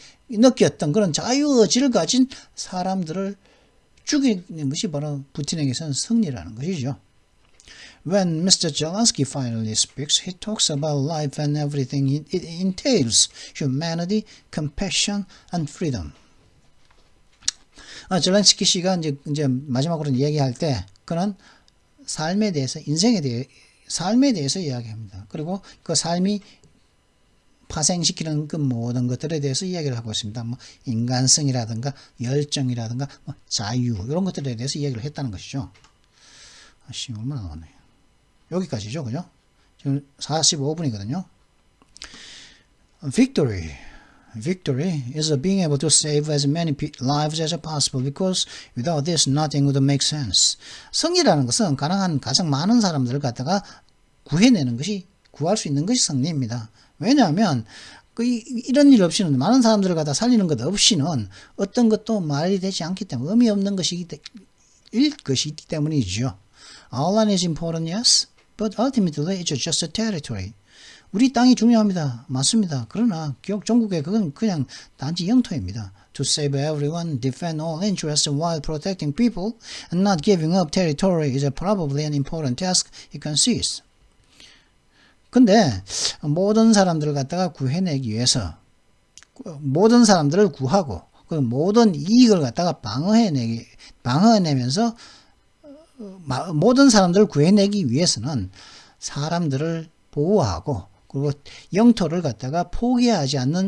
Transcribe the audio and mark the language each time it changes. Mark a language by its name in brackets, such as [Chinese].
[Korean] 느꼈던 그런 자유의지를 가진 사람들을 죽이는 것이 바로 푸틴에게서는 승리라는 것이죠. [English] When Mr. Zelensky finally speaks, he talks about life and everything it entails, humanity, compassion, and freedom. [Korean] 젤렌스키 씨가 이제 마지막으로 얘기할 때 그는 삶에 대해서, 삶에 대해서 이야기합니다. 그리고 그 삶이 파생시키는 그 모든 것들에 대해서 이야기를 하고 있습니다. 뭐 인간성이라든가 열정이라든가 뭐 자유 이런 것들에 대해서 이야기를 했다는 것이죠. 얼마나 나왔네요. 여기까지죠, 그죠? 지금 45분이거든요. [English] Victory is being able to save as many lives as possible because without this nothing would make sense. [Korean] 승리라는 것은 가능한 가장 많은 사람들을 갖다가 구할 수 있는 것이 승리입니다. 왜냐하면 이런 일 없이는, 많은 사람들을 갖다 살리는 것 없이는 어떤 것도 말이 되지 않기 때문에, 의미 없는 것이기 때문이죠. [English] Our land is important, yes, but ultimately it's just a territory. [Korean] 우리 땅이 중요합니다. 맞습니다. 그러나 전국에 그건 그냥 단지 영토입니다. [English] To save everyone, defend all interests while protecting people, and not giving up territory is probably an important task it consists. [Korean] 근데 모든 사람들을 갖다가 구해내기 위해서, 모든 사람들을 구하고 그 모든 이익을 갖다가 방어해내면서 모든 사람들을 구해내기 위해서는 사람들을 보호하고 그리고 영토를 갖다가 포기하지